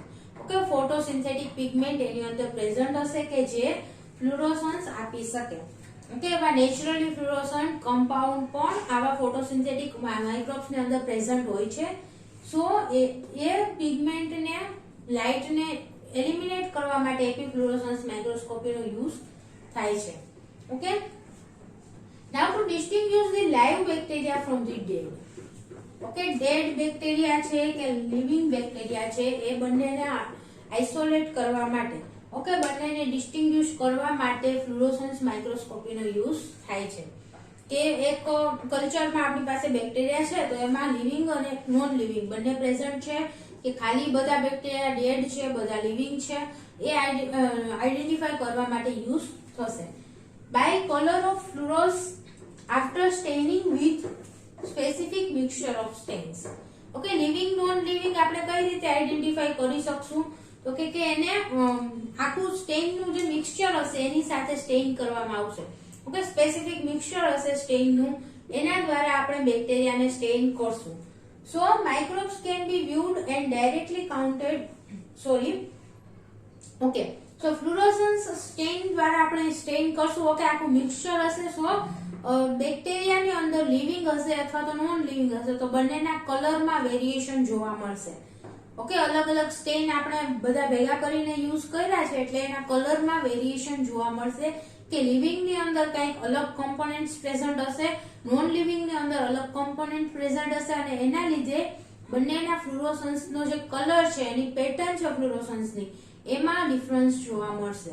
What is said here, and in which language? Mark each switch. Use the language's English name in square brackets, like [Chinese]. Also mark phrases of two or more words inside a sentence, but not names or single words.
[Gujarati] ઓકે, [English] photosynthetic pigment [Gujarati] એની અંદર પ્રેઝન્ટ હશે કે જે ફ્લુરોસન્સ આપી શકે. ઓકે, એવા [English] naturally fluorescent compound [Gujarati] પણ આવા ફોટોસિન્થેટિક માઇક્રોબ્સની અંદર પ્રેઝન્ટ હોય છે. સો એ પિગમેન્ટને લાઇટને એલિમિનેટ કરવા માટે એપીફ્લુરોસન્સ માઇક્રોસ્કોપીનો યુઝ થાય છે. [English] Okay, now to distinguish the live bacteria from the dead. [Gujarati] Okay, [English] dead bacteria [Gujarati] છે કે [English] living bacteria [Gujarati] છે એ બંનેને આઇસોલેટ કરવા માટે, ઓકે, બંનેને ડિસ્ટિંગ્વિશ કરવા માટે ફ્લુરોસન્સ માઇક્રોસ્કોપીનો યુઝ થાય છે. કે એક કલ્ચરમાં આપણી પાસે બેક્ટેરિયા છે તો એમાં લિવિંગ અને નોન લિવિંગ બંને પ્રેઝન્ટ છે કે ખાલી બધા બેક્ટેરિયા ડેડ છે બધા લિવિંગ છે એ આઈડેન્ટિફાઈ કરવા માટે યુઝ થશે. [English] By color of fluoresce after staining with specific mixture of stains. [Gujarati] Okay, [English] living non living [Gujarati] આપણે કઈ રીતે આઈડેન્ટિફાઈ કરી શકશું તો કે એને આખું સ્ટેઇન નું જે મિક્સચર હશે એની સાથે સ્ટેઇન કરવામાં આવશે. ઓકે, [English] specific mixture [Gujarati] હશે સ્ટેઇન નું એના દ્વારા આપણે બેક્ટેરિયાને સ્ટેઇન કરશું. [English] So microbes can be viewed and directly counted. [Gujarati] ઓકે, સો [English] fluorescence stain [Gujarati] દ્વારા આપણે સ્ટેઇન કરશું. ઓકે, આખું મિક્સચર હશે. સો બેક્ટેરિયાની અંદર લિવિંગ હશે અથવા તો [English] non living [Gujarati] હશે તો બંનેના કલરમાં વેરિએશન જોવા મળશે. ઓકે, અલગ અલગ સ્ટેઇન આપણે બધા ભેગા કરીને યુઝ કર્યા છે એટલે એના કલરમાં વેરિએશન જોવા મળશે કે લિવિંગની અંદર કંઈક અલગ [English] components present [Gujarati] હશે, નોન લિવિંગની અંદર અલગ [English] component present [Gujarati] હશે અને એના લીધે બંનેના ફ્લુરોસન્સનો જે કલર છે એની પેટર્ન છે ફ્લુરોસન્સની એમાં ડિફરન્સ જોવા મળશે.